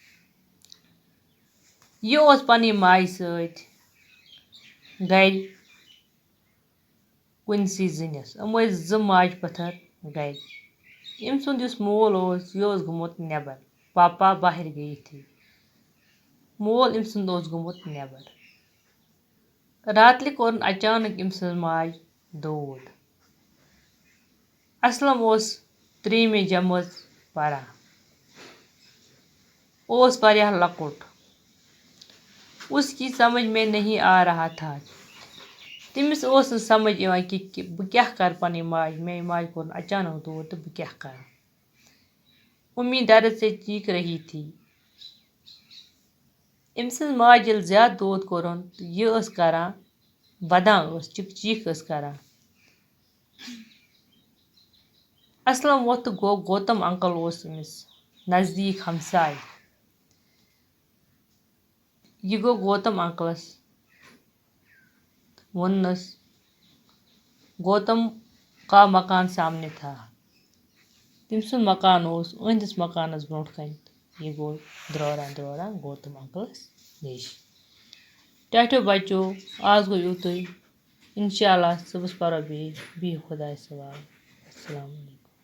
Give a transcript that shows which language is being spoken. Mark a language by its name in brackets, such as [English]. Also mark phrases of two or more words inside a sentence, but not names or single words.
[Kashmiri] یہِ اوس پنٕنۍ ماجہِ سۭتۍ گرِ کُنسٕے زٔنِس یِم ٲسۍ زٕ ماجہِ پٔتھر گرِ أمۍ سُنٛد یُس مول اوس یہِ اوس گوٚمُت نٮ۪بر پاپا باہر گٔیِتھٕے مول أمۍ سُنٛد اوس گوٚمُت نٮ۪بر راتلہِ کوٚرُن اچانک أمۍ سٕنٛز ماجہِ دود اسلم اوس 3مہِ جمٲژ پران اوس واریاہ لۄکُٹ [Urdu] اس کی سمجھ میں نہیں آ رہا تھا [Kashmiri] تٔمِس اوس نہٕ سمجھ یِوان کہِ بہٕ کیٛاہ کرٕ پنٕنۍ ماجہِ میٛانہِ ماجہِ کوٚرُن اچانک دود تہٕ بہٕ کیٛاہ کرٕ امی [Urdu] درد سے چیخ رہی تھی [Kashmiri] أمۍ سٕنٛز ماجہِ ییٚلہِ زیادٕ دود کوٚرُن تہٕ یہِ ٲس کران ودان ٲس چیٖخ ٲس کران اسلم ووٚتھ تہٕ گوٚو گوتم انکل اوس أمِس نزدیٖک ہمساے یہِ گوٚو گوتم انکلس ووٚننس [Urdu] گوتم کا مکان سامنے تھا [Kashmiri] تٔمۍ سُنٛد مکان اوس أہنٛدِس مکانس برونٛٹھ کنہِ یہِ گوٚو دروران گوتم انکلس نِش ٹاٹو بچو آز گوٚو یُتُے [Arabic] انشاء اللہ [Kashmiri] صُبحس پرو بیٚیہِ بِہِو خۄدایس حوالہٕ [Arabic] السلام علیکم